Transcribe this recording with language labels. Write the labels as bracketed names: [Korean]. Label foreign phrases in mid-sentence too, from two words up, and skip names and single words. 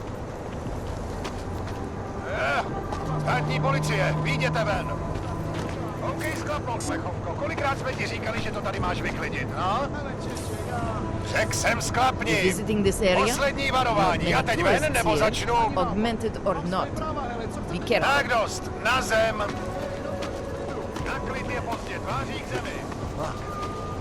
[Czech] Státní policie, vyjděte ven! OK, sklapnout, plechovko. Kolikrát jsme ti říkali, že to tady máš vyklidit, no? Řekl jsem sklapni. [English] Visiting this area? [Czech] Poslední varování. A teď ven, nebo začnu... [English] Augmented or not. Be careful. [Czech] Tak dost, na zem. Na klid je pozdě, tváří k zemi.